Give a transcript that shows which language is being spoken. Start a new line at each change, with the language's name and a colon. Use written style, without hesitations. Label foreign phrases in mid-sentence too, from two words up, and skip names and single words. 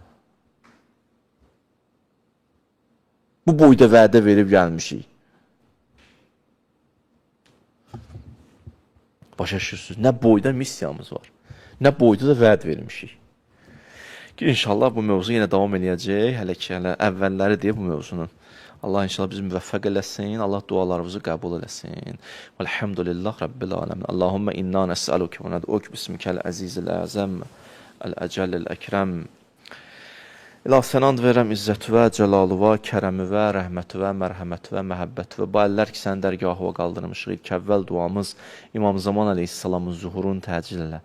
Azerbaijani: Bu boyda vədə verib gəlmişik. Başa düşürsünüz? Nə boyda missiyamız var, nə boyda da vəd vermişik. Ki inşallah bu mövzu yenə davam edəcək. Hələ ki, hələ əvvəlləri deyə bu mövzunun. Allah inşallah bizi müvəffəq eləsin. Allah dualarımızı qəbul eləsin.
Arabic: والحمد لله رب العالمين. اللهم إنا نسألك وندعوك باسمك العزيز الأعظم الأجل الأكرم.
Azerbaijani: İlah sənand verəm izzətüvə, cəlalüvə, kərəmüvə, rəhmətüvə, mərhəmətüvə, məhəbbətüvə. Bu əllər ki, sənin dərgahıva qaldırmışıq. İlk əvvəl duamız İmam Zaman əleyhissalamın zuhurunu təcil elə.